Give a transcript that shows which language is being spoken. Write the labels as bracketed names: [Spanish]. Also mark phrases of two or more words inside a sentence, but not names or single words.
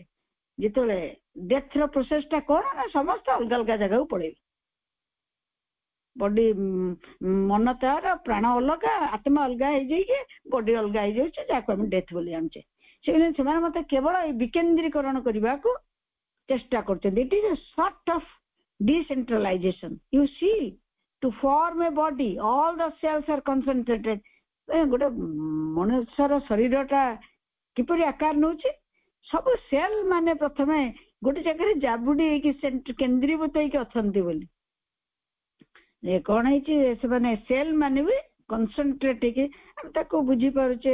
[Odia] ଯେତେବେଳେ ଡେଥର ପ୍ରୋସେସଟା କଣ ନା ସମସ୍ତେ ଅଲଗା ଅଲଗା ଜାଗାକୁ ପଳେଇବେ, ବଡି ମନ ତାର ପ୍ରାଣ ଅଲଗା ଆତ୍ମା ଅଲଗା ହେଇଯାଇକି ବଡି ଅଲଗା ହେଇଯାଉଛି, ଯାହାକୁ ଆମେ ଡେଥ ବୋଲି ଜାଣୁଛେ। ସେମାନେ ମତେ କେବଳ ଏଇ ବିକେନ୍ଦ୍ରୀକରଣ କରିବାକୁ ଚେଷ୍ଟା କରୁଛନ୍ତି। [English] It is a sort of decentralization, you see, to form a body all the cells are concentrated. [Odia] ଗୋଟେ ମନୁଷ୍ୟର ଶରୀରଟା କିପରି ଆକାର ନଉଛି, ସବୁ ସେଲ ମାନେ ପ୍ରଥମେ ଗୋଟେ ଜାଗାରେ ଜାବୁଡି ହେଇକି କେନ୍ଦ୍ରୀଭୂତ ହେଇକି ଅଛନ୍ତି ବୋଲି କଣ ହେଇଛି, ସେମାନେ ସେଲ ମାନେ ବି କନସେନ୍ଟ୍ରେଟ ହେଇକି ଆମେ ତାକୁ ବୁଝିପାରୁଛେ।